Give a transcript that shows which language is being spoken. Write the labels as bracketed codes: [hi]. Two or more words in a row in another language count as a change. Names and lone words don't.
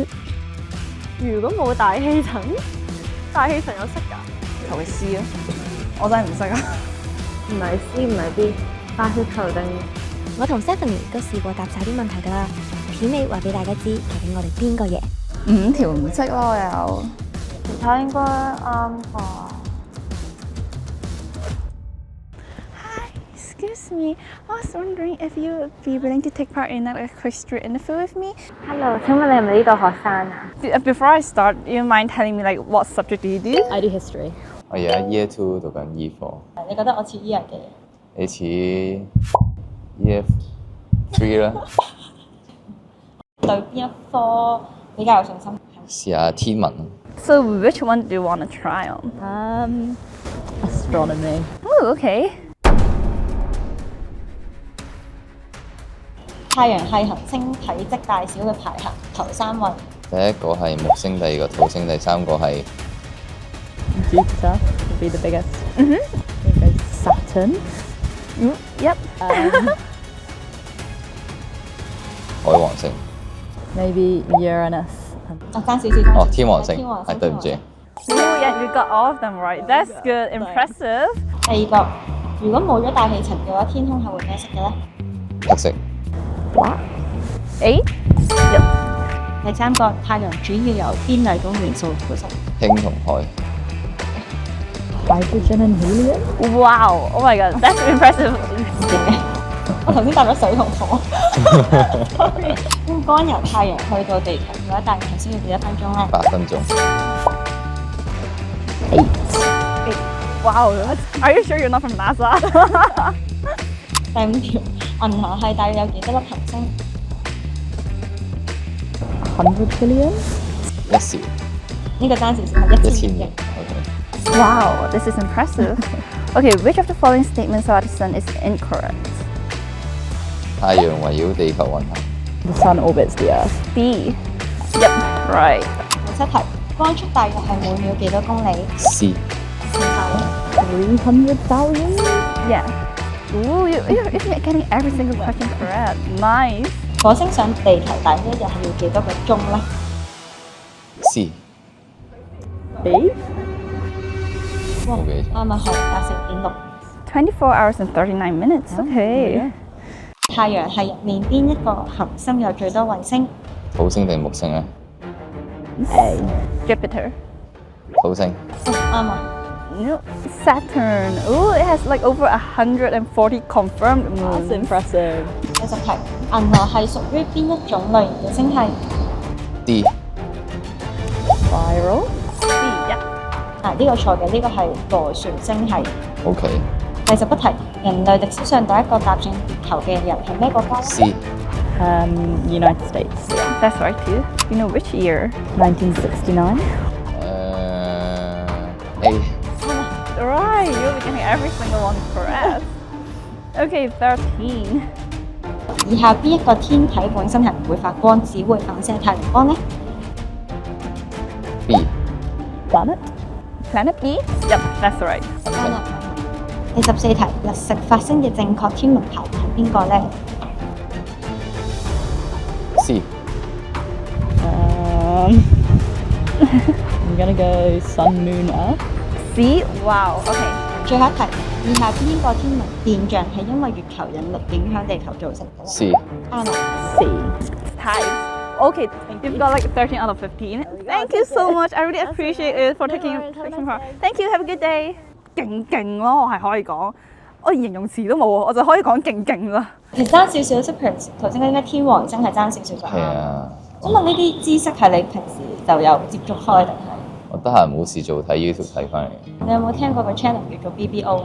[yue] 如果冇大氣層，大氣層有識㗎？求其 C 啊！我真係唔識啊！唔係 C 唔係 B， 大氣球定？我同 Stephanie 都試過答晒啲問題㗎啦，片尾話俾大家知，究竟我哋邊個贏？5條唔識咯，我有。其他應該啱啩。 [en] Excuse me, I was wondering if you would be willing to take part in a quick street interview with me. Hello， [yue] 請問你係咪呢度學生啊 [en] Before I start, you mind telling me like what subject do you do? I do history。 [yue] 我而家 Year 2讀緊醫科。你覺得我似 Year 幾？你似 Year 3啦。對邊一科比較有信心？試下天文。 [en] So which one do you want to try on? Astronomy。 Oh, okay. [yue] 太陽系行星體積大小嘅排行頭3位。第一個係木星，第二個土星，第三個係 [en] Jupiter would be the biggest。Saturn。 Yep. [yue] 海王星。 [en] Maybe Uranus。 [yue] 爭少少。哦，天王星，係對唔住。 [en] Oh, yeah, you got all of them right. That's good. Impressive. [yue] 第二個如果冇咗大氣層嘅話，天空係會咩色嘅咧？黑色。 A。第三個，太陽主要由邊兩種元素組成？氫同海。 [en] Wow! Oh my god, that's impressive. [yue] 我頭先答咗水同火。Sorry。咁光由太陽去到地球嘅話，大概係需要幾多分鐘咧 8分鐘。 [en] Wow! Are you sure you're not from NASA? [yue] 第五條，銀河系大約有幾多粒行星 [en] 100 billion? [yue] 1兆。呢個單詞係1000 1000 億。億。OK。 [en] Wow, this is impressive. Okay, which of the following statements about the sun is incorrect? [yue] 太陽圍繞地球運行。 [en] The sun orbits the earth. B. Yep, right. [yue] 第七題，光速大約係每秒幾多公里？ C。 [en] 300,000? Yeah. Ooh, you're getting every single question correct. Nice. [yue] 火星上地球大約一日係要幾多個鐘咧？ C。 B? 哇，冇記錯。啱啊，係80.6。 [en] 24 hours and 39 minutes. Okay. [yue] 太陽系入面邊一個行星有最多衛星？土星定木星咧？ A. Jupiter. 土星。啱啊！ [en] No, Saturn. Ooh, it has like over 140 confirmed That's moons. impressive. [yue] 第十題，銀河系屬於邊一種類型嘅星系？ D。 [en] Spiral? B. Yep. [yue] 呢個錯嘅，呢個係螺旋星系。 OK。第十一題，人類歷史上第一個踏上月球嘅人係咩國家咧？ C。 [en] United States. That's right too. You know which year? 1969? A。 Right, you'll be getting every single one correct. Okay, 13. [yue] 以下邊一個天體本身係唔會發光，只會反射太陽光呢？ B。 [en] Planet? Planet B? Yep, that's right. [yue] 行星。第十四題，日食發生嘅正確天文排名係邊個呢？ C。 [en] I'm gonna go sun, moon, earth. C? Wow, okay. [yue] 最後一題，以下邊個天文現象係因為月球引力影響地球造成嘅呢？ C。啱啊！ [en] C. Ties. Okay, you've got like 13 out of 15. Thank you so much. I really appreciate it for taking part. Thank you. Have a good day. [yue] 勁咯，我係可以講，我連形容詞都冇，我就可以講勁啦。其實爭少少，即係譬如頭先嗰啲咩天王星係爭少少就係啊。咁問呢啲知識係你平時就有接觸開定係？我得閒冇事做睇 YouTube 睇翻嚟。你有冇聽過個 channel 叫做 BBO 啊？